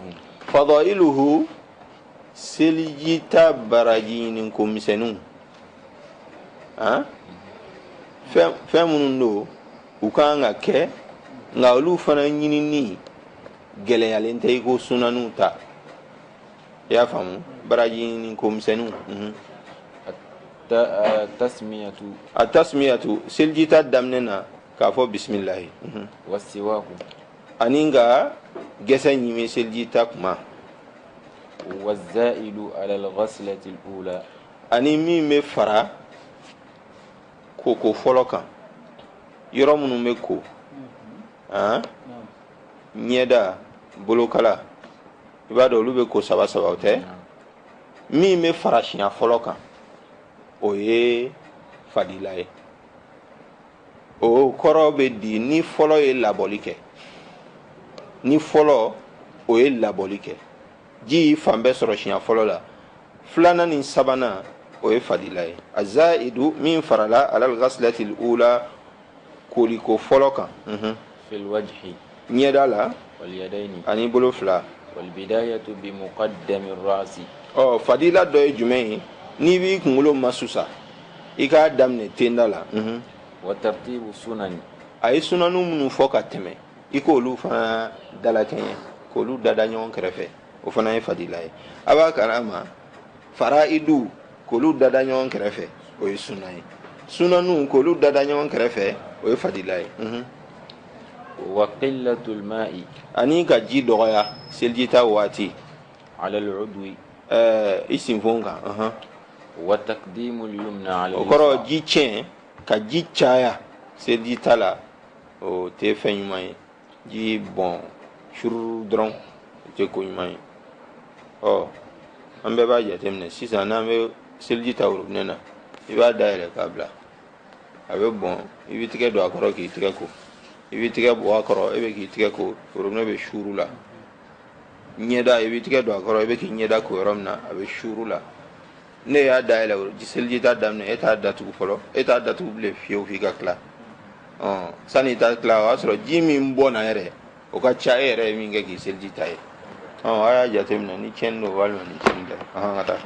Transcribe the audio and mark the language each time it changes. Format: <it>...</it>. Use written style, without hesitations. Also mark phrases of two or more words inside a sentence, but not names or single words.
<bm>fadailuhu seliji ta baraji ɲini ko misɛnninw fɛn minnu don u kan ka kɛ nka olu fana ɲinini gɛlɛyalen tɛ i ko sunaniw ta i y'a faamu baraji ɲini ko misɛnninw a tasmiyatu seliji ta daminɛ na k'a fɔ bisimilahi</bm> <ar>والسواك</ar> <bm>ani ka gɛsɛ ɲimi seliji ta kuma</bm> <ar>والزائد على الغسلة الأولى</ar> <bm>ani min bɛ fara koko fɔlɔ kan yɔrɔ minnu bɛ ko ɲɛda bolokala i b'a dɔn olu bɛ ko saba saba o tɛ min bɛ fara siɲɛ fɔlɔ kan o ye fadila ye o kɔrɔ bɛ di ni fɔlɔ ye labɔli kɛ ni fɔlɔ o ye labɔli kɛ ji fan bɛɛ sɔrɔ siɲɛ fɔlɔ la filanan ni sabanan o ye fadila ye a zaidu min farala</bm> <ar>على الغسلة الأولى</ar> <bm>koliko fɔlɔ kan</bm> <ar>في الوجه</ar> <bm>ɲɛda la</bm> <ar>واليدين</ar> <bm>ani bolo fila</bm> <ar>والبداية بمقدم الرأس</ar> <bm>fadila dɔ ye jumɛn ye n'i b'i kunkolo masusa i k'a daminɛ tenda la</bm> <ar>وترتيب السنن</ar> <bm>a ye sunanu minnu fɔ ka tɛmɛ i k'olu fana dalakɛɲɛ k'olu dada ɲɔgɔn kɛrɛfɛ o fana ye fadila ye a b'a kalama faraidu k'olu dada ɲɔgɔn kɛrɛfɛ o ye sunna ye sunanu k'olu dada ɲɔgɔn kɛrɛfɛ o ye fadila ye</bm> <ar>وقلة الماء</ar> <bm>ani ka ji dɔgɔya seliji ta waati</bm> <ar>على العضو</ar> <bm>i sinfon kan</bm> <ar>وتقديم اليمنى على</ar> <bm>o kɔrɔ</bm> <ar>اليسرى</ar> <bm>ji tiɲɛ ka ji caya seliji ta la o tɛ fɛn ɲuman ye ji bɔn sururu dɔrɔn o tɛ ko ɲuman ye an bɛɛ b'a jateminɛ sisan n'an bɛ seliji ta worobinɛ na i b'a dayɛlɛ k'a bila a bɛ bɔn i bɛ tigɛ don a kɔrɔ k'i tigɛ ko i bɛ tigɛ bɔ a kɔrɔ i bɛ k'i tigɛ ko worobinɛ bɛ suru la ɲɛda i bɛ tigɛ don a kɔrɔ i bɛ k'i ɲɛda ko yɔrɔ min na a bɛ suru la ne y'a dayɛlɛ seliji ta daminɛ e t'a datugu fɔlɔ e t'a datugu bilen fiyewu f'i ka tila sani i ta tila o y'a sɔrɔ ji min bɔ na yɛrɛ o ka ca e yɛrɛ ye min kɛ k'i seliji ta ye a y'a jateminɛ ni tiɲɛni don walima ni tiɲɛni tɛ ka taa</bm>